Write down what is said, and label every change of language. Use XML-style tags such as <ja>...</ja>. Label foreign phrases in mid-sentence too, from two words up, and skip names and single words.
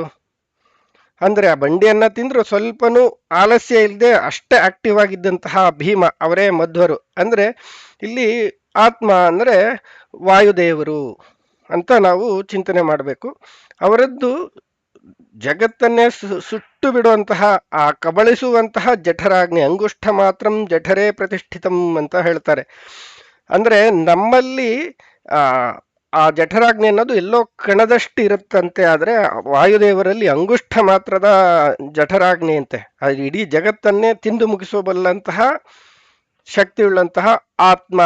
<kn>ಅಂದ್ರೆ ಆ ಬಂಡಿಯನ್ನ ತಿಂದ್ರು ಸ್ವಲ್ಪನೂ ಆಲಸ್ಯ ಇಲ್ಲದೆ ಅಷ್ಟೇ ಆಕ್ಟಿವ್ ಆಗಿದ್ದಂತಹ ಭೀಮ ಅವರೇ ಮಧ್ವರು. ಅಂದ್ರೆ ಇಲ್ಲಿ ಆತ್ಮ ಅಂದ್ರೆ ವಾಯುದೇವರು ಅಂತ ನಾವು ಚಿಂತನೆ ಮಾಡಬೇಕು. ಅವರದ್ದು ಜಗತ್ತನ್ನೇ ಸುಟ್ಟು ಬಿಡುವಂತಹ ಆ ಕಬಳಿಸುವಂತಹ ಜಠರಾಗ್ನಿ,</kn> <sa>ಅಂಗುಷ್ಠ ಮಾತ್ರಂ ಜಠರೇ ಪ್ರತಿಷ್ಠಿತಂ</sa> <kn>ಅಂತ ಹೇಳ್ತಾರೆ. ಅಂದ್ರೆ ನಮ್ಮಲ್ಲಿ ಆ ಜಠರಾಗ್ನಿ ಅನ್ನೋದು ಎಲ್ಲೋ ಕಣದಷ್ಟು ಇರುತ್ತಂತೆ, ಆದ್ರೆ ವಾಯುದೇವರಲ್ಲಿ ಅಂಗುಷ್ಠ ಮಾತ್ರದ ಜಠರಾಗ್ನಿ ಅಂತೆ. ಅದು ಇಡೀ ಜಗತ್ತನ್ನೇ ತಿಂದು ಮುಗಿಸಬಲ್ಲಂತಹ ಶಕ್ತಿಯುಳ್ಳಂತಹ ಆತ್ಮ.</kn>